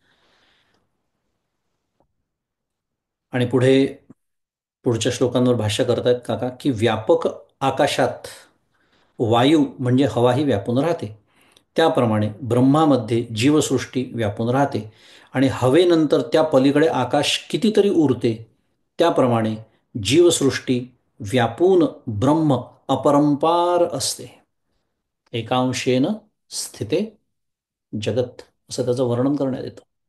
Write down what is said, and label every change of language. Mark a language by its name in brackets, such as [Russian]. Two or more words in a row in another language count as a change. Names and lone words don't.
[Marathi] आणि पुढच्या श्लोकांवर भाष्य करतायत काका की व्यापक आकाशात वायू म्हणजे हवाही व्यापून राहते, त्याप्रमाणे ब्रह्मामध्ये जीवसृष्टी व्यापून राहते. आणि हवेनंतर त्या पलीकडे आकाश कितीतरी उरते, त्याप्रमाणे जीवसृष्टी व्यापून ब्रह्म अपरंपार असते. [Sanskrit] एकांशेन स्थिते जगत [Marathi] असं त्याचं वर्णन करण्यात येतं.